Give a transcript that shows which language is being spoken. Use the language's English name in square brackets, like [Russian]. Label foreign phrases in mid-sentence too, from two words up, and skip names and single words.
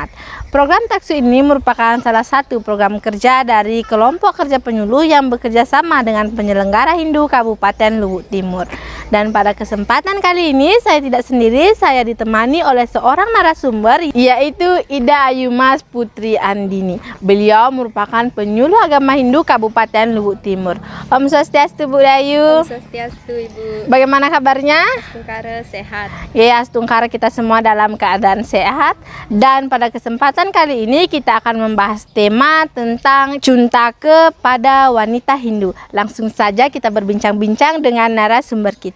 [Indonesian] Program Taksu ini merupakan salah satu program kerja dari kelompok kerja penyuluh yang bekerja sama dengan penyelenggara Hindu Kabupaten Luwu Timur. Dan pada kesempatan kali ini saya tidak sendiri, saya ditemani oleh seorang narasumber, yaitu Ida Ayumas Putri Andini. Beliau merupakan penyuluh agama Hindu Kabupaten Luwu Timur. [Sanskrit] Om Swastiastu Bu Dayu. Om Swastiastu Ibu. [Indonesian] Bagaimana kabarnya? Astungkara sehat. Ya, Astungkara kita semua dalam keadaan sehat. Dan pada kesempatan kali ini kita akan membahas tema tentang Cuntake pada wanita Hindu. Langsung saja kita berbincang-bincang dengan narasumber kita.